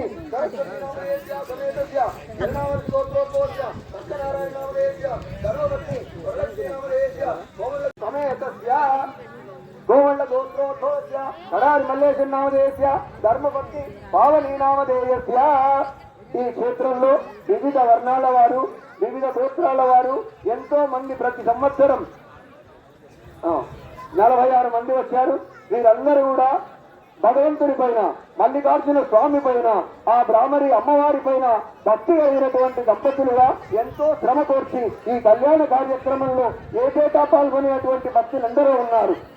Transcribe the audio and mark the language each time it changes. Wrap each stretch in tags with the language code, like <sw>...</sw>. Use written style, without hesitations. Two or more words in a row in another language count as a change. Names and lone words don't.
<sa>सरस्वती नामधेयस्य समेतस्य जगनावर्षि गोत्रोद्भवस्य सत्यनारायण नामधेयस्य धर्मपत्नी वरलक्ष्मी नामधेयस्य समेतस्य गोवल्ल गोत्रोद्भवस्य कडारि मल्लेशं नामधेयस्य धर्मपत्नी पावनी नामधेयस्य</sa> <te>ఈ క్షేత్రంలో వివిధ వర్ణాల వారు వివిధ గోత్రాల వారు ఎంతో మంది ప్రతి సంవత్సరం 46 మంది వచ్చారు. వీరందరూ కూడా భగవంతుడి పైన మల్లికార్జున స్వామి పైన ఆ బ్రాహ్మరి అమ్మవారి పైన భక్తి కలిగినటువంటి దంపతులుగా ఎంతో శ్రమ కోర్చి ఈ కళ్యాణ కార్యక్రమంలో ఏటేటా పాల్గొనేటువంటి భక్తులందరూ ఉన్నారు.</te>